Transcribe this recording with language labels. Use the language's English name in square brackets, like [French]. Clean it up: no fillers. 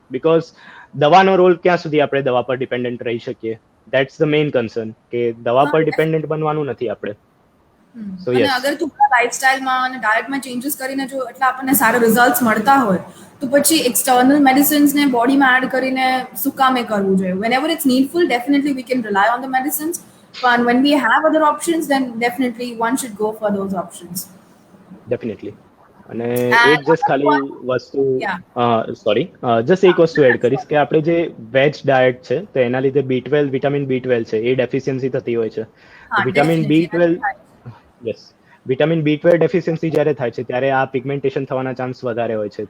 [Gujarati] Because દવાનો role ક્યાં સુધી આપણે દવા પર ડિપેન્ડન્ટ રહી શકીએ? [English] that's the main concern [Gujarati] કે દવા પર ડિપેન્ડન્ટ બનવાનું નથી આપણે. [English] so [Gujarati] અને [English] yes, [Gujarati] અગર થોડા લાઇફસ્ટાઇલમાં અને ડાયટમાં ચેન્જીસ કરીને જો એટલા આપણને સારા રિઝલ્ટ્સ મળતા હોય તો પછી એક્સટર્નલ મેડિસિન્સને બોડીમાં એડ કરીને શું કામે કરવું જોઈએ? [English] whenever it's needful, definitely we can rely on the medicines, but when we have other options, then definitely one should go for those options. [Gujarati] Definitely. અને [English] And [Gujarati] એક જસ્ટ ખાલી વસ્તુ, [English] yeah, [Gujarati] સોરી, જસ્ટ એક વસ્તુ એડ કરીશ કે આપણે જે વેજ ડાયટ છે તો એના લીધે B12, વિટામિન B12 છે એ ડેફિશિયન્સી થતી હોય છે. Vitamin [English] definitely. [Gujarati] B12, yes, vitamin B12 deficiency જ્યારે થાય છે ત્યારે આ પિગમેન્ટેશન થવાના ચાન્સ વધારે હોય છે.